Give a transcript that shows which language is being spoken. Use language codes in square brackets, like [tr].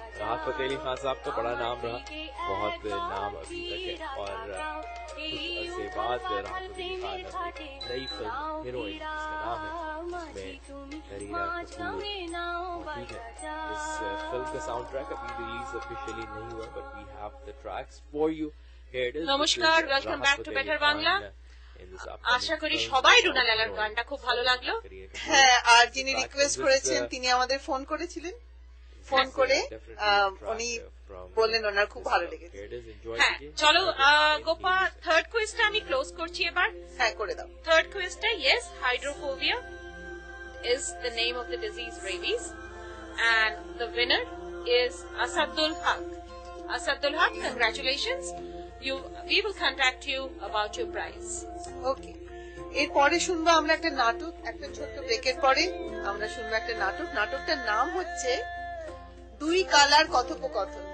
[hi] राहत फतेह अली खान साहब का बड़ा नाम रहा, बहुत नाम अभी तक है और कुछ अरसे बाद राहत फतेह अली खान अपनी नई फिल्म हीरोइन जिसका नाम है उसमें करीना कपूर मौजूद है। इस फिल्म का साउंड ट्रैक अभी रिलीज ऑफिशियली नहीं हुआ [en] But we have the tracks for you. নমস্কার, welcome back to Better Bangla. [bn] আশা করি সবাই রুনা লালার গানটা খুব ভালো লাগলো। হ্যাঁ, আর যিনি রিকোয়েস্ট করেছেন তিনি আমাদের ফোন করেছিলেন, ফোন করে উনি বললেন ওনার খুব ভালো লেগেছে। হ্যাঁ, চলো গোপা থার্ড কুইজটা আমি ক্লোজ করছি এবার। হ্যাঁ, করে দাও। [en] Third কুইজটা yes, hydrophobia is the name of the disease rabies and the winner is Asadul Haq. Asadul Haq, congratulations. We will contact you about your prize. Okay. [bn] এরপরে শুনবো আমরা একটা নাটক, একটা ছোট্ট ব্রেকের পরে আমরা শুনবো একটা নাটক। নাটকটার নাম হচ্ছে দুই কালার কথোপকথন।